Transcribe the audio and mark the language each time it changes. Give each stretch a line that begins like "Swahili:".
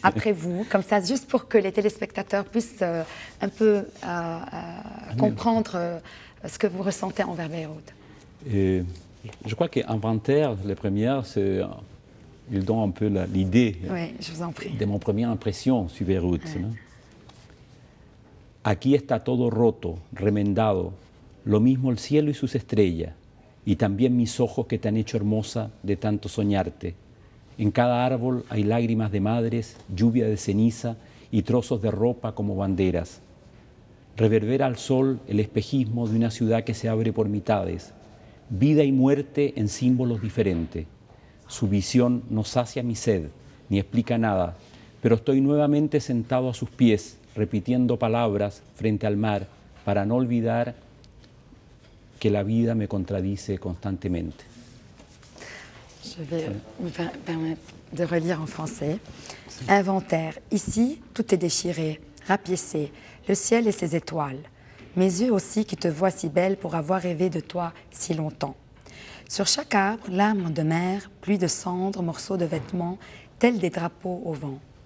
French: Après vous, comme ça, juste pour que les téléspectateurs puissent un peu comprendre ce que vous ressentez envers Beyrouth. Je crois qu'Inventaire, les premières, ils donnent un peu l'idée de mon première impression sur Beyrouth. Ouais.
Spanish: Aquí está todo roto, remendado, lo mismo el cielo y sus estrellas, y también mis ojos que te han hecho hermosa de tanto soñarte. En cada árbol hay lágrimas de madres, lluvia de ceniza y trozos de ropa como banderas. Reverbera al sol el espejismo de una ciudad que se abre por mitades, vida y muerte en símbolos diferentes. Su visión no sacia mi sed, ni explica nada, pero estoy nuevamente sentado a sus pies, repitiendo palabras frente al mar para no olvidar que la vida me contradice constantemente.
French: Je vais me permettre de relire en français. Inventaire. Ici, tout est déchiré, rapiécé, le ciel et ses étoiles. Mes yeux aussi qui te voient si belle pour avoir rêvé de toi si longtemps. Sur chaque arbre, larmes de mer, pluie de cendres, morceaux de vêtements, tels des drapeaux au vent.